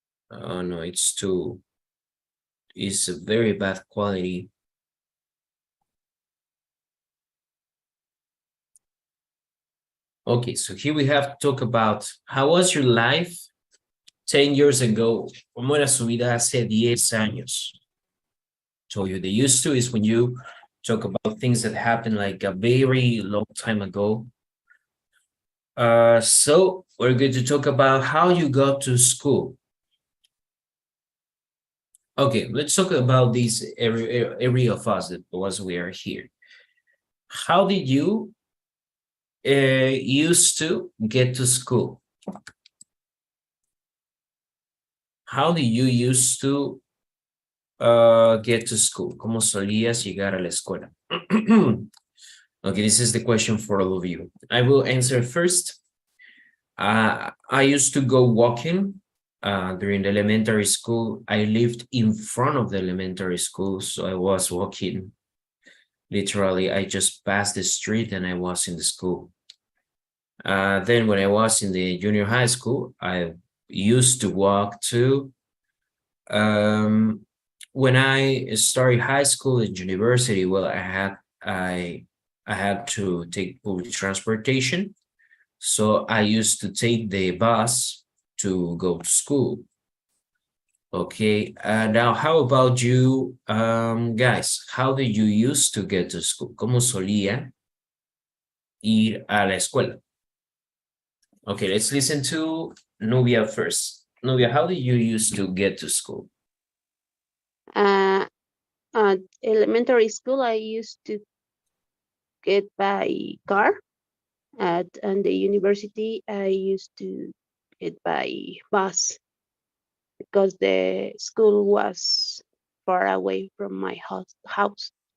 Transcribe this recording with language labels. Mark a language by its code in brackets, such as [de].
[en] Oh no, it's a very bad quality. Okay, so here we have to talk about how was your life 10 years ago? [es] ¿Cómo era su vida hace 10 años? [en] So you the used to is when you talk about things that happened like a very long time ago. So we're going to talk about how you got to school. Okay, let's talk about this every of us that was we are here. How did you used to get to school? How did you used to get to school? [es] ¿Cómo solías llegar a la escuela? [en] Okay, this is the question for all of you. I will answer first. I used to go walking during the elementary school. I lived in front of the elementary school, so I was walking. Literally, I just passed the street and I was in the school. Then when I was in the junior high school, I used to walk too. When I started high school and university, well, I had to take public transportation. So I used to take the bus to go to school. Okay, now how about you guys? How did you used to get to school? [es] ¿Cómo solía ir a la escuela? [en] Okay, let's listen to Nubia first. Nubia, how did you used to get to school? At elementary school, I used to get by car. And the university, I used to get by bus because the school was far away from my house.